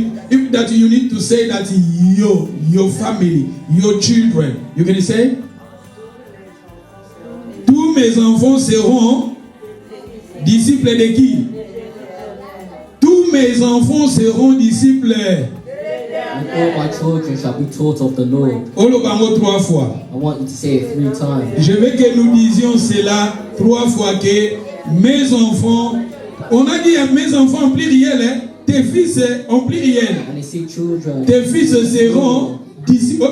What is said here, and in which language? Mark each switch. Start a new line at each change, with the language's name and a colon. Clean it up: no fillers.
English: If that you need to say that your family, your children, you can say,
French: tous mes enfants seront disciples de qui? Tous mes enfants seront disciples.
English: And all my children shall be taught of the Lord. I
French: 3 fois.
English: I want you to say it 3 times.
French: Je veux que nous disions cela 3 fois que mes enfants, on a dit mes enfants en pluriel, hein? Tes fils en pluriel.
English: And they say children.
French: Tes fils seront disciples.